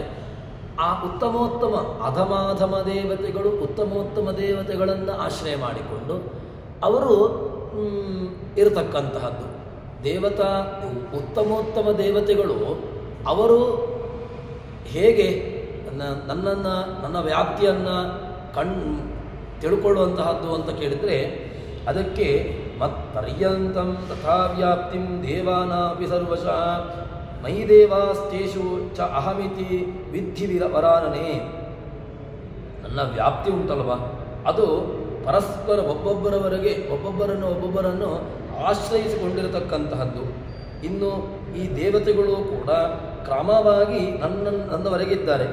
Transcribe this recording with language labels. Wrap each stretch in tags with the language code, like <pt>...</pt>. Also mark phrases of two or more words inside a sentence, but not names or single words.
<kn>ಆ ಉತ್ತಮೋತ್ತಮ ಅಧಮಾಧಮ ದೇವತೆಗಳು ಉತ್ತಮೋತ್ತಮ ದೇವತೆಗಳನ್ನು ಆಶ್ರಯ ಮಾಡಿಕೊಂಡು ಅವರು ಇರತಕ್ಕಂತಹದ್ದು. ಉತ್ತಮೋತ್ತಮ ದೇವತೆಗಳು ಅವರು ಹೇಗೆ ನನ್ನ ವ್ಯಾಪ್ತಿಯನ್ನು ತಿಳ್ಕೊಳ್ಳುವಂತಹದ್ದು ಅಂತ ಕೇಳಿದರೆ ಅದಕ್ಕೆ</kn> <sa>ಮತ್ಪರ್ಯಂತಂ ತಥಾ ವ್ಯಾಪ್ತಿಂ ದೇವಾನಾಪಿ ಸರ್ವಶಃ ಮಯಿ ದೇವಾಸ್ತೇಷು ಚ ಅಹಮಿತಿ ವಿಧಿ ವರಾನನೆ.</sa> <kn>ನನ್ನ ವ್ಯಾಪ್ತಿ ಉಂಟಲ್ವ ಅದು ಪರಸ್ಪರ ಒಬ್ಬೊಬ್ಬರನ್ನು ಆಶ್ರಯಿಸಿಕೊಂಡಿರತಕ್ಕಂತಹದ್ದು. ಇನ್ನು ಈ ದೇವತೆಗಳು ಕೂಡ ಕ್ರಮವಾಗಿ ನನ್ನವರೆಗಿದ್ದಾರೆ.</kn>